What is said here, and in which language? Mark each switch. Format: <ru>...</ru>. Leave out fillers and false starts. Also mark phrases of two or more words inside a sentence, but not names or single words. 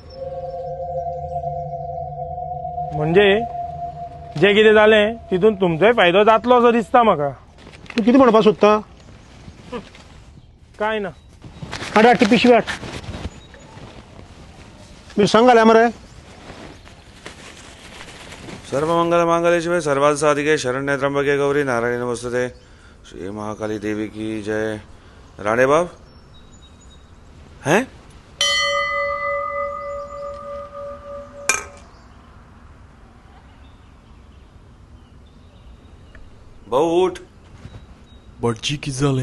<kok>म्हणजे जें कितें जालें तितून तुमचोय फायदो जातलो असो दिसता म्हाका. तूं कितें म्हणपाक सोदता? काय ना. हाड ती पिशवी हाड. मिरसांग घाल्या मरे.</kok> <sa>सर्वमंगल मांगल्ये शिवे सर्वार्थ साधिके शरण्ये त्र्यंबके गौरी नारायणी नमस्तुते.</sa> <hi>श्री महाकाली देवी की जय. राणे बाब हैं?</hi> <kok>भाऊ उठ. भटजी कितें जालें?</kok>